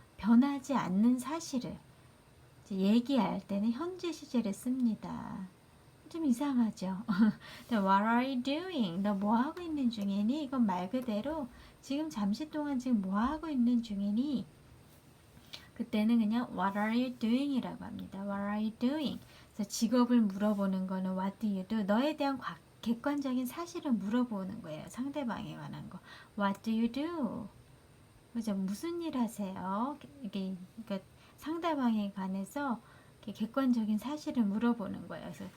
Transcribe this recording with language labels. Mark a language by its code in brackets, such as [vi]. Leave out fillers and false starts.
[ko] 변하지 않는 사실을 이제 얘기할 때는 현재 시제를 씁니다. 좀 이상하죠? [en] What are you doing? [ko] 너 뭐 하고 있는 중이니? 이건 말 그대로 지금 잠시 동안 지금 뭐 하고 있는 중이니? 그때는 그냥 [en] What are you doing? [ko] 이라고 합니다. [en] What are you doing? [ko] 그래서 직업을 물어보는 거는 [en] What do you do? [ko] 너에 대한 객관적인 사실을 물어보는 거예요. 상대방에 관한 거. [en] What do you do? [ko] 그죠? 무슨 일 하세요? 이게 그러니까 상대방에 관해서 객관적인 사실을 물어보는 거예요.